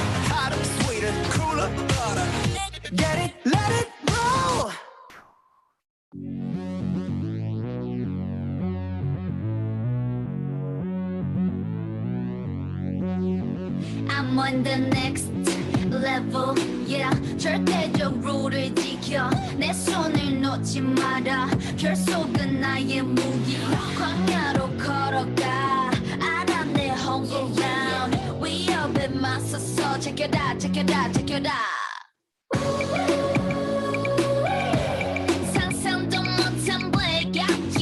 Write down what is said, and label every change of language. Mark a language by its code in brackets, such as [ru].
[en] Hotter, sweeter, cooler, butter. Get it, let it roll. I'm on the next level, yeah. [ko] 절대적 룰을 지켜 내 손을 놓지 마라. 결속은 나의 무기. 광야로 걸어가 알아 내 home ground. 위협에 맞서서 [en] check it out, check it out, check it out. [ko] 상상도 못한 blackout.